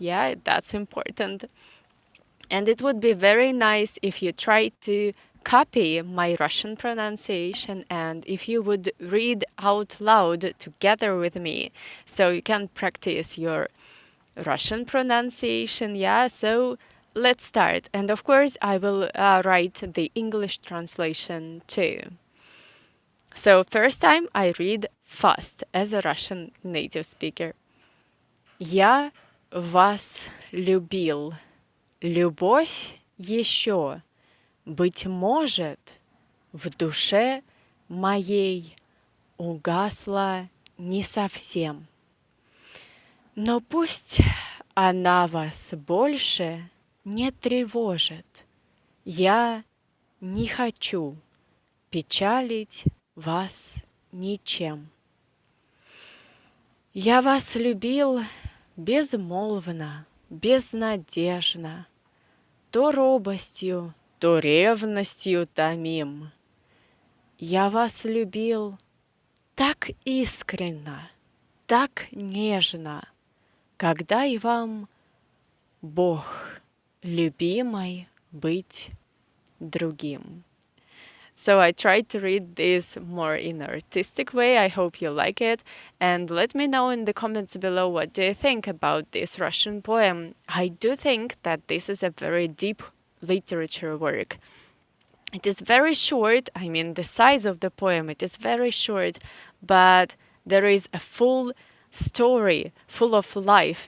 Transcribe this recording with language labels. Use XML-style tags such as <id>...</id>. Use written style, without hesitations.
<en>Yeah, that's important. And it would be very nice if you try to copy my Russian pronunciation and if you would read out loud together with me so you can practice your Russian pronunciation. Yeah, so let's start. And of course, I will write the English translation too. So first time I read fast as a Russian native speaker.</en> <ru>Я вас любил. Любовь еще, быть может, в душе моей угасла не совсем. Но пусть она вас больше не тревожит. Я не хочу печалить вас ничем. Я вас любил безмолвно, безнадежно, то робостью, то ревностью томим. Я вас любил так искренно, так нежно, когда и вам Бог любимой быть другим.</ru> <en>So I tried to read this more in an artistic way. I hope you like it. And let me know in the comments below what do you think about this Russian poem. I do think that this is a very deep literature work. It is very short. I mean, the size of the poem, it is very short, but there is a full story, full of life.</en>